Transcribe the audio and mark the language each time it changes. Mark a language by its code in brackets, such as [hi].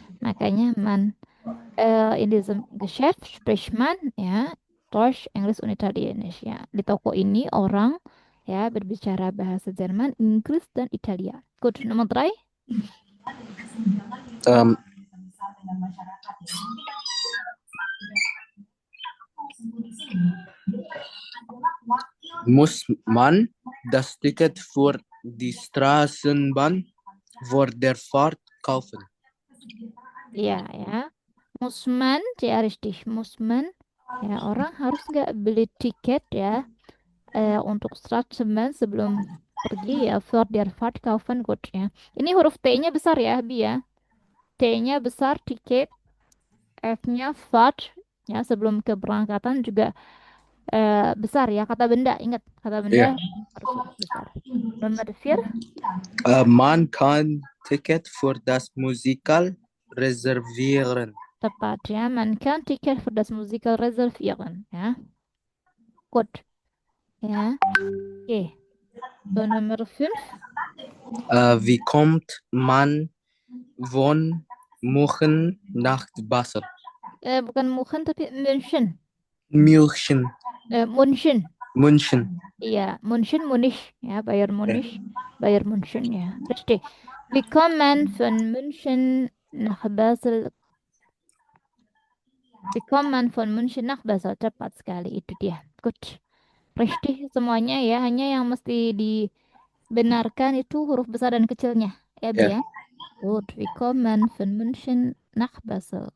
[de] Makanya man in diesem Geschäft spricht man ya Deutsch, Englisch und Italienisch ya. [id] Di toko ini orang ya berbicara bahasa Jerman, Inggris dan Italia. Gut, nomor 3. [de] Muss man das Ticket für die Straßenbahn vor der Fahrt kaufen? [id] Iya ya. Muss man, ya richtig. Muss man, ya orang harus nggak beli tiket ya untuk Straßenbahn sebelum pergi ya [de] für der Fahrt kaufen gut [id] ya. Ini huruf T-nya besar ya, Bi ya. T-nya besar tiket, F-nya Fahrt ya sebelum keberangkatan juga besar ya. Kata benda, ingat kata benda harus huruf besar. Nomor 4. [de] Man kann Ticket für das Musical reservieren. [id] Tepat ya, [de] man kann Ticket für das Musical reservieren ya. Gut. Ja. Okay. So, Nummer 5. Wie kommt man von München nach Basel? [id] Bukan München tapi München. [de] München. München. Iya, München, Munich. Ya, Bayern Munich. Bayern München ya. Richtig. Wie kommt man von München nach Basel? Wie kommt man von München nach Basel? [id] Tepat sekali, itu dia. Good. Richtig semuanya ya, hanya yang mesti dibenarkan itu huruf besar dan kecilnya. Ya, Bi ya. [de] Gut, wie kommt man von München nach Basel?